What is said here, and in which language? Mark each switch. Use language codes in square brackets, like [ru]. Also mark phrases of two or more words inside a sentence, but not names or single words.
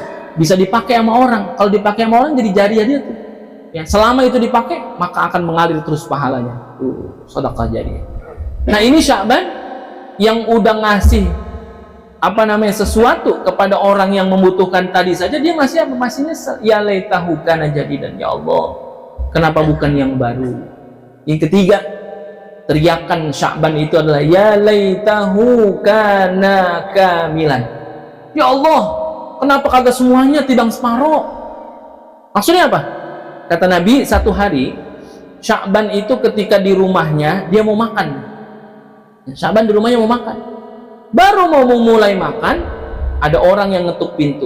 [id] Bisa dipakai sama orang. Kalau dipakai sama orang jadi jariah dia tuh. Ya, selama itu dipakai maka akan mengalir terus pahalanya. Sedekah jariah. Nah ini Sya'ban yang udah ngasih sesuatu kepada orang yang membutuhkan tadi saja, dia masih apa? Masih nyesel. [ar] يا ليته كان جديدا, [id] ya Allah, kenapa bukan yang baru? Yang ketiga, teriakan Sya'ban itu adalah [ar] يا ليته كان كاملا. [id] Ya Allah, kenapa kagak semuanya tidang separuh? Maksudnya apa? Kata Nabi, satu hari Sya'ban itu ketika di rumahnya dia mau makan. Sya'ban di rumahnya mau makan. Baru mau mulai makan, ada orang yang ngetuk pintu.